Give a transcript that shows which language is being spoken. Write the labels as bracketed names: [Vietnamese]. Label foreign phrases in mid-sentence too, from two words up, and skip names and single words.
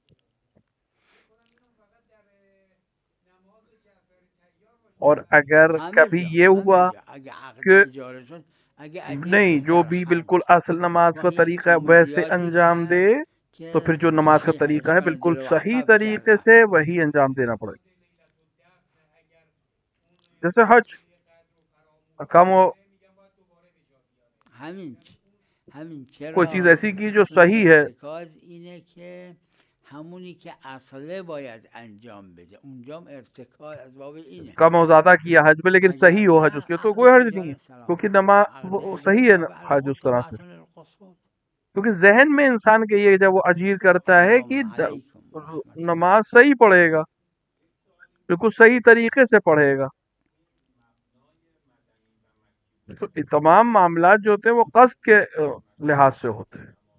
[Urdu] اور اگر کبھی یہ ہوا کہ نہیں جو بھی بالکل اصل نماز کا طریقہ ہے ویسے انجام دے، تو پھر جو نماز کا طریقہ ہے بالکل صحیح طریقے سے وہی انجام دینا پڑے گا. جیسے حج کم کوئی چیز ایسی کی جو صحیح ہے، [Persian] همونی که اصله باید انجام بده، اونجام ارتکاز از باب اینه. [Urdu] کم و زیادہ کیا حج میں لیکن صحیح ہو حج، اس کے تو کوئی حرج نہیں ہے، کیونکہ نماز صحیح ہے حج اس طرح سے. کیونکہ ذہن میں انسان کے یہ جب وہ اجیر کرتا ہے کہ نماز صحیح پڑھے گا، بالکل صحیح طریقے سے پڑھے گا. تو تمام معاملات جو ہوتے ہیں وہ قصد کے لحاظ سے ہوتے ہیں.